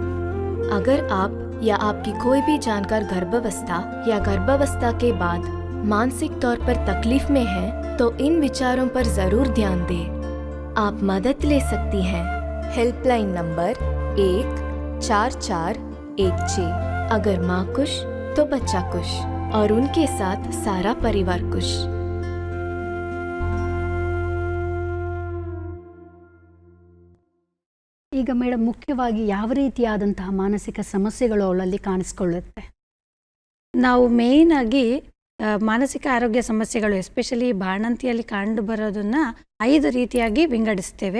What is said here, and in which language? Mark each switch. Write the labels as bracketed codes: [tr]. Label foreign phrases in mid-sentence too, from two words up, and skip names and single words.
[hi] अगर आप या आपकी कोई भी जानकार गर्भावस्था या गर्भावस्था के बाद मानसिक तौर पर तकलीफ में है तो इन विचारों पर जरूर ध्यान दें। आप मदद ले सकती हैं। हेल्पलाइन नंबर 14416। अगर मां खुश तो बच्चा खुश और उनके साथ सारा परिवार खुश। [kn] ಈಗ ಮೇಡಮ್, ಮುಖ್ಯವಾಗಿ ಯಾವ ರೀತಿಯಾದಂತಹ ಮಾನಸಿಕ ಸಮಸ್ಯೆಗಳು ಅವಳಲ್ಲಿ ಕಾಣಿಸ್ಕೊಳ್ಳುತ್ತೆ? ನಾವು ಮೇಯ್ನ್ ಆಗಿ ಮಾನಸಿಕ ಆರೋಗ್ಯ ಸಮಸ್ಯೆಗಳು ಎಸ್ಪೆಷಲಿ ಬಾಣಂತಿಯಲ್ಲಿ ಕಂಡು ಬರೋದನ್ನ 5 ರೀತಿಯಾಗಿ ವಿಂಗಡಿಸ್ತೇವೆ.